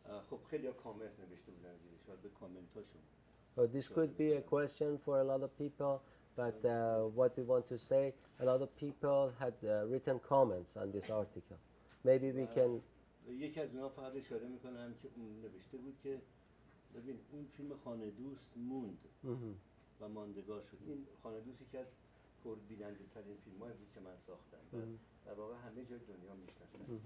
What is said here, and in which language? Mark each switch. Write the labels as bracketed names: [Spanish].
[Persian] خب خیلی کامنت نوشته بودن زیرش ولی به کامنتاشون [English] So this could be a question for a lot of people, but what we want to say, a lot of people had written comments on this article. Maybe we can. [Persian] یکی از اونها فقط اشاره میکنم که اون نوشته بود که ببین اون فیلم خانه دوست موند و ماندگار شد. این خانه دوست یکی از پربیننده ترین فیلم هایی بود که من ساختم و در واقع همه جای دنیا میشناسن.